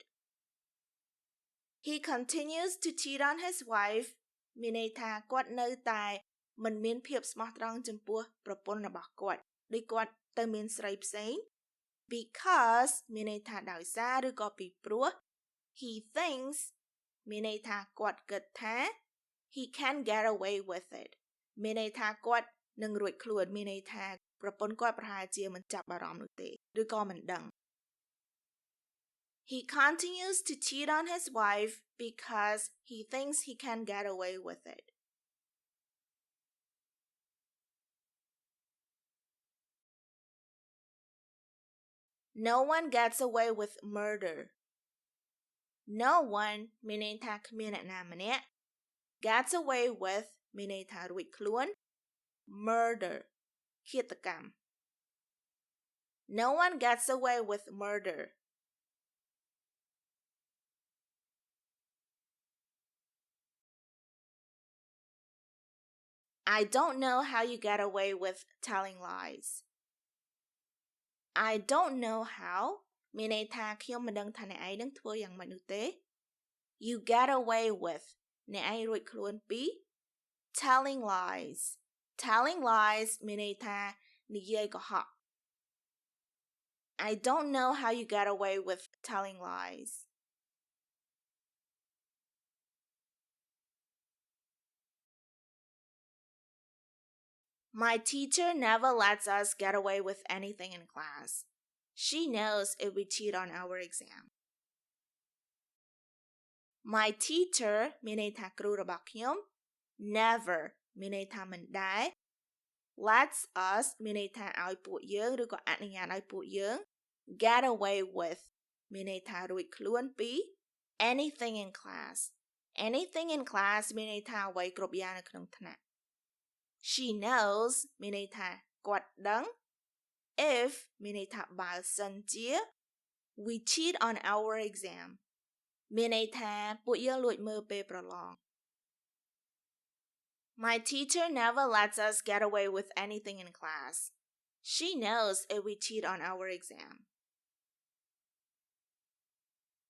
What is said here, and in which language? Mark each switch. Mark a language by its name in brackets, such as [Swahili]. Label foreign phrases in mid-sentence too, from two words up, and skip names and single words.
[English] He continues to cheat on his wife [Khmer] មានន័យថាគាត់នៅតែមិនមានភាពស្មោះត្រង់ចំពោះប្រពន្ធ របស់គាត់ដូចគាត់ទៅមានស្រីផ្សេង because មានន័យថាដោយសារឬក៏ពីព្រោះ [English] he thinks [Khmer] មានន័យថាគាត់គិតថា [English] he can get away with it [Khmer] មានន័យថាគាត់នឹងរួចខ្លួនមានន័យថាប្រពន្ធគាត់ប្រហែលជាមិនចាប់អារម្មណ៍នោះទេឬក៏មិនដឹង [English] He continues to cheat on his wife because he thinks he can get away with it. No one gets away with murder. No one [Khmer] មានន័យថាគ្មានអ្នកណាម្នាក់ [English] gets away with [Khmer] មានន័យថារួចខ្លួន [English] murder ឃាតកម្ម No one gets away with murder. I don't know how you get away with telling lies. I don't know how [Khmer] មានន័យថាខ្ញុំមិនដឹងថាអ្នកឯងនឹងធ្វើយ៉ាងម៉េចនោះទេ [English] You get away with [Khmer] អ្នកឯងរួចខ្លួនពី [English] telling lies [Khmer] មានន័យថានិយាយកុហក [English] I don't know how you get away with telling lies. My teacher never lets us get away with anything in class. She knows if we cheat on our exam. My teacher [Khmer] មានន័យថាគ្រូរបស់ខ្ញុំ never មានន័យថាមិនដែល [English] lets us [Khmer] មានន័យថាឲ្យពួកយើង ឬក៏អនុញ្ញាតឲ្យពួកយើង [English] get away with [Khmer] មានន័យថារួចខ្លួនពី [English] anything in class [Khmer] មានន័យថាអ្វីគ្រប់យ៉ាងនៅក្នុងថ្នាក់ [English] She knows [Khmer] មានន័យថាគាត់ដឹង if មានន័យថាបើសិនជា [English] we cheat on our exam [Khmer] មានន័យថាពួកយើងលួចមើលពេលប្រឡង [English] My teacher never lets us get away with anything in class. She knows if we cheat on our exam.